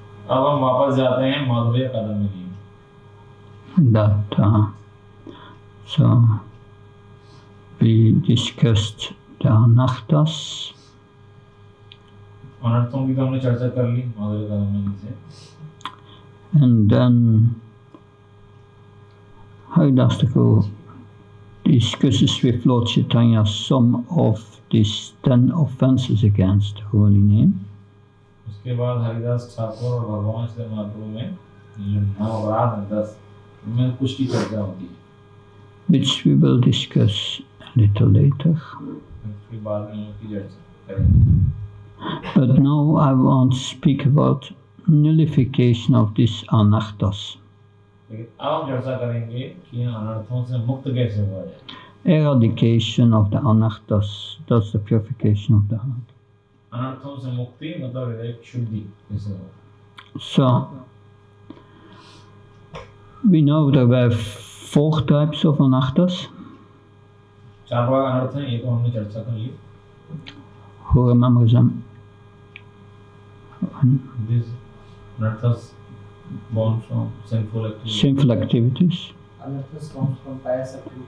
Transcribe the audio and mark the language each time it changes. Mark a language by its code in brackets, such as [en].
[hi] अब हम वापस जाते हैं माधुर्य Kadambini. [en] That so we discussed the anarthas. [hi] अनर्थों की तो हमने चर्चा कर ली माधुर्य कादम्बिनी से. [en] And then Haridas Thakur discusses with Lord Chaitanya some of these 10 offences against the holy name. [hi] उसके बाद हरिदास ठाकुर और भगवान श्री महाप्रभु में ये 9 अपराध हैं 10 में कुछ की चर्चा होती है. [en] Which we will discuss a little later. [hi] फिर बाद में उनकी चर्चा करेंगे. [en] But now I want to speak about nullification of these anarthas. [hi] लेकिन अब हम चर्चा करेंगे कि इन अनर्थों से मुक्त कैसे हुआ जाए. [en] Eradication of the anarthas, that's the purification of the heart. [hi] अनर्थों से मुक्ति मतलब हृदय की शुद्धि कैसे हो. [en] So we know there were 4 types of anarthas. [hi] 4 प्रकार अनर्थ हैं, ये तो हमने चर्चा कर ली. [en] Who remembers them? These anarthas born from sinful activities. Sinful activities. Anarthas comes from pious activities.